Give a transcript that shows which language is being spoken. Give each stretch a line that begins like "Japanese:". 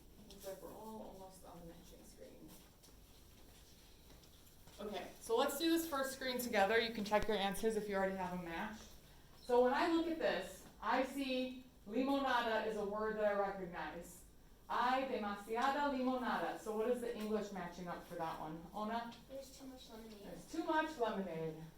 English: Looks like we're all almost on the matching screen. Okay, so let's do this first screen together. You can check your answers if you already have them matched. So when I look at this, I see limonada is a word that I recognize.
Spanish: Hay demasiada limonada.
English: So what is the English matching up for that one? Ona? There's too much lemonade. There's too much lemonade.